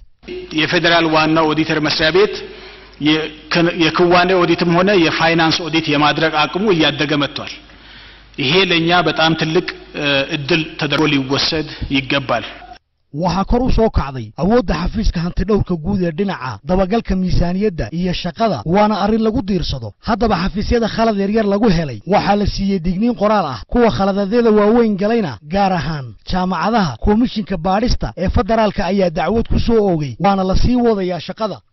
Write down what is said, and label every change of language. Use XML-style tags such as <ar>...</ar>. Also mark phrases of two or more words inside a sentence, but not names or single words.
<am>የፌደራል ዋና ኦዲተር መስሪያ ቤት የክዋኔ ኦዲትም ሆነ የፋይናንስ ኦዲት የማድረግ አቅሙ እያደገ መጥቷል ይሄ ለኛ በጣም ትልቅ እድል ተደርጎ ሊወሰድ ይገባል</am> <so>waxa kor u soo kacday awoodda xafiiska hanti dhowrka guud ee dhinaca dabagalka miisaaniyadda iyo shaqada waana arrin lagu diirsado haddaba xafiisyada khalad yar lagu helay waxa la siiyay digniin qoraal ah kuwa khaladadeeda waaweyn galayna gaar ahaan jaamacadaha komishinka baadhista ee federaalka ayaa dacwad ku soo oogay waana la sii wadayaa shaqada</so>